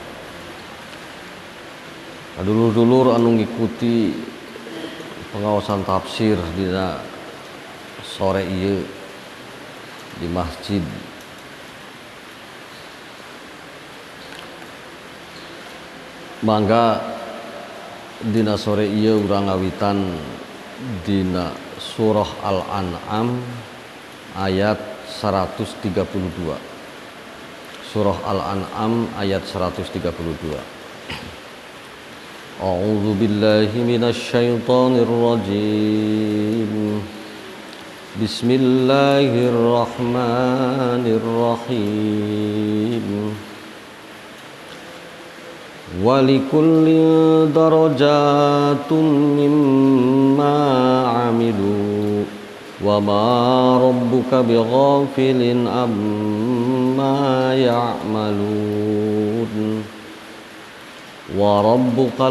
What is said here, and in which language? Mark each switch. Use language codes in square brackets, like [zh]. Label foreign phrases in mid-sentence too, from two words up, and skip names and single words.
[su] Dulur-dulur anu ngikuti pengawasan tafsir dina sore ieu di masjid, mangga dina sore ieu urang ngawitan dina surah Al-An'am ayat 132. Surah Al-An'am ayat 132. [ar] أعوذ بالله من الشيطان الرجيم. بسم الله الرحمن الرحيم. ولكل درجات مما عملوا وما ربك بغافل عما يعملون وربك